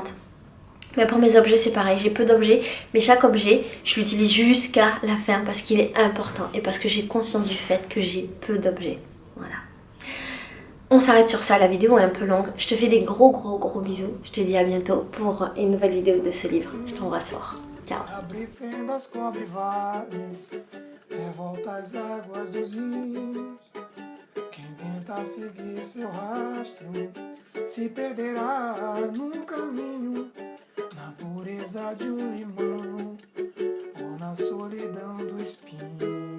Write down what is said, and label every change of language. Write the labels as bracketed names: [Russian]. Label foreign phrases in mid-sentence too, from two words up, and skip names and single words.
[French] Mais pour mes objets c'est pareil, j'ai peu d'objets, mais chaque objet je l'utilise jusqu'à la fin parce qu'il est important et parce que j'ai conscience du fait que j'ai peu d'objets. Voilà. On s'arrête sur ça, la vidéo est un peu longue. Je te fais des gros bisous. Je te dis à bientôt pour une nouvelle vidéo de ce livre. Je t'embrasse fort. Ciao. [Portuguese] revolta as águas dos rios. Quem tenta seguir seu rastro se perderá no caminho, na pureza de um limão ou na solidão do espinho.